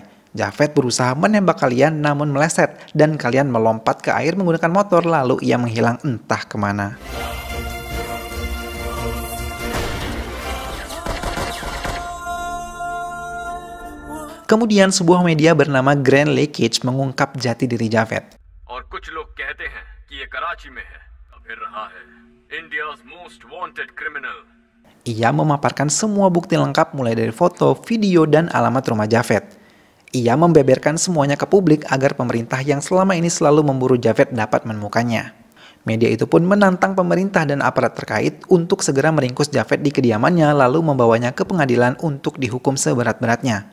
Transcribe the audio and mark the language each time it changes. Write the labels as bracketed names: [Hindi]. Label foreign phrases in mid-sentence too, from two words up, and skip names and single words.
[Indonesian] Javed berusaha menembak Kalyan namun meleset dan Kalyan melompat ke air menggunakan motor lalu ia menghilang entah kemana. Kemudian sebuah media bernama Grand Leakage mengungkap jati diri Javed. [Hindi] और कुछ लोग कहते हैं कि ये कराची में है, फिर रहा है [English] India's most wanted criminal. [Indonesian] Ia memaparkan semua bukti lengkap mulai dari foto, video, dan alamat rumah Javed. Ia membeberkan semuanya ke publik agar pemerintah yang selama ini selalu memburu Javed dapat menemukannya. Media itu pun menantang pemerintah dan aparat terkait untuk segera meringkus Javed di kediamannya lalu membawanya ke pengadilan untuk dihukum seberat-beratnya.